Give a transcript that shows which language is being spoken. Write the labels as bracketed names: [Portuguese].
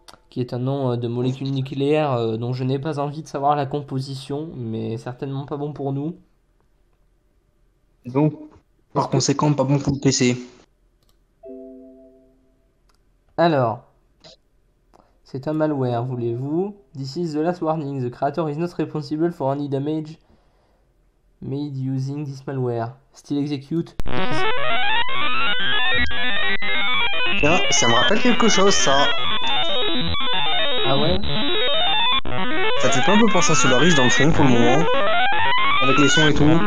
[French] Qui est un nom de molécule nucléaire dont je n'ai pas envie de savoir la composition, mais certainement pas bon pour nous. Donc, par conséquent, pas bon pour le PC. Alors, c'est un malware, voulez-vous? [English] This is the last warning. The creator is not responsible for any damage made using this malware. Still execute. [French] Tiens, ça me rappelle quelque chose, ça. Ah ouais? Ça te fait pas un peu penser à Solaris dans le fond pour le moment? Avec les sons et tout.